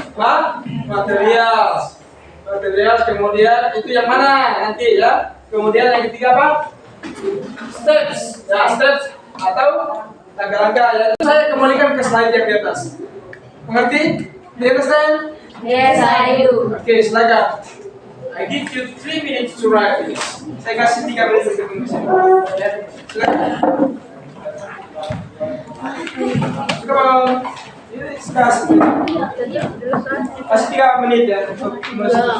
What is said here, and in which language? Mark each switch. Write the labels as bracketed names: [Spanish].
[Indonesian] Materials. Kemudian itu yang mana nanti ya. Kemudian yang ketiga apa? Steps. Ya, steps atau langkah-langkah ya. Saya kembalikan ke slide yang di atas. Mengerti? [English] Do you understand? Yes, I do. [Indonesian] Oke, silakan. [English] I give you 3 minutes to write this. [Indonesian] Saya kasih 3 menit untuk menulis. Ya, silakan. [English] Come on. [Indonesian] Ini kasih 3 menit ya untuk menulis.